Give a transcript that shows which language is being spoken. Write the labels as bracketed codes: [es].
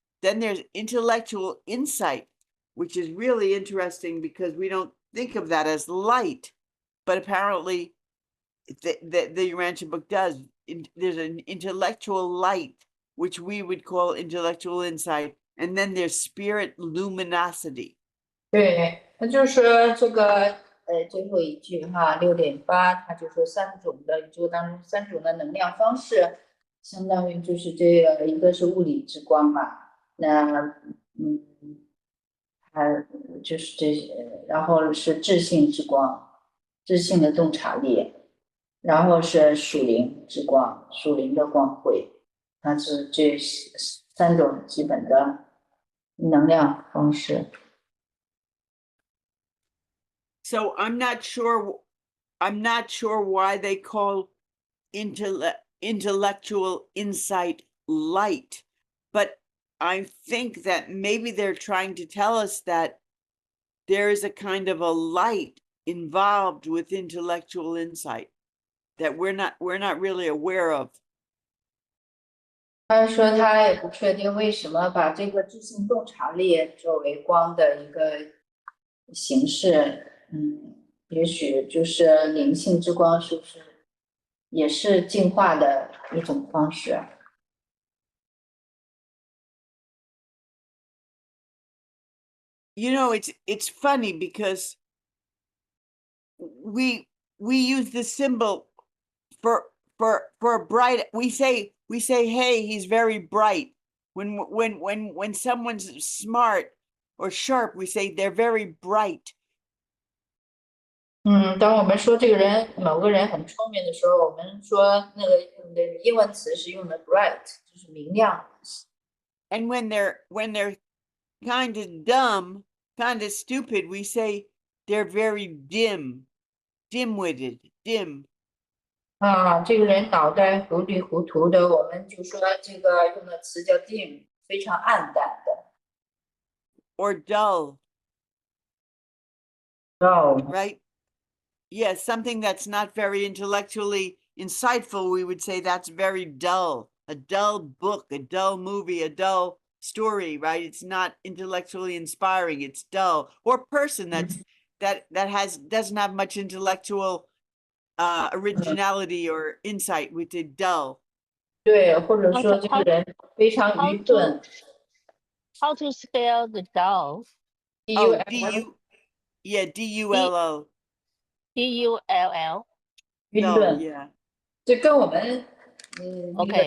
[en] Then there's intellectual insight, which is really interesting because we don't think of that as light, but apparently the Urantia book does. There's an intellectual light, which we would call intellectual insight, and then there's spirit luminosity. [zh] 对，那就是说这个最后一句哈6.8，他就说三种的宇宙当中三种的能量方式，相当于就是这个一个是物理之光嘛，那还就是这些，然后是智性之光，智性的洞察力，然后是属灵之光，属灵的光辉，它是这三种基本的能量方式。 [en] So I'm not sure why they call intellectual insight light, but I think that maybe they're trying to tell us that there is a kind of a light involved with intellectual insight that we're not really aware of. [zh] 他说他也不确定为什么把这个智性洞察力作为光的一个形式，也许就是灵性之光，是不是也是进化的一种方式 [en] ？It's funny because we use the symbol for bright. We say, hey, he's very bright. When someone's smart or sharp, we say they're very bright. [zh] 当我们说这个人某个人很聪明的时候，我们说那个英文词是用的 bright， 就是明亮。 [en] And when they're kind of dumb, kind of stupid, we say they're very dim-witted, dim. [zh] 这个人脑袋糊里糊涂的，我们就说这个用的词叫 dim， 非常暗淡的。 [en] Or dull. Dull. Right? Yes, something that's not very intellectually insightful, we would say that's very dull. A dull book, a dull movie, a dull story, right? It's not intellectually inspiring, it's dull. Or person that doesn't have much intellectual originality or insight with the dull. [zh] 对，或者说这个人非常愚钝。 [en] How to spell the dull? Oh, yeah, D-U-L-L. D-U-L-L. [zh] 愚 [en] Dull, [zh] 钝， [en] yeah. [zh] 这跟我们那 [en] Okay,